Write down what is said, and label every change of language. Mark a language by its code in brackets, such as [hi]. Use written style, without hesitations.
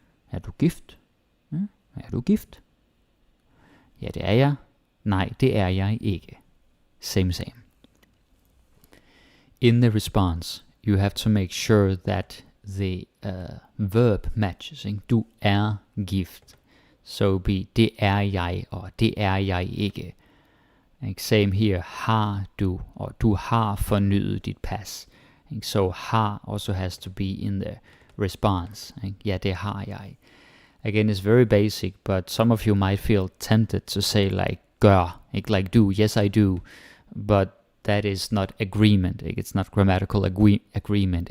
[da] Er du gift? Er du gift? Ja, det er jeg. Nej, det er jeg ikke. [en] Same. In the response, you have to make sure that the verb matches. [da] Du er gift. [en] So be [da] det er jeg, [en] or [da] det er jeg ikke. [en] Same here, [da] har du, [en] or [da] du har fornyet dit pas. [en] So har also has to be in the response. [da] Ja, det har jeg. [en] Again, it's very basic, but some of you might feel tempted to say like [da] gør, [en] like do. Yes, I do. But that is not agreement. It's not grammatical agreement.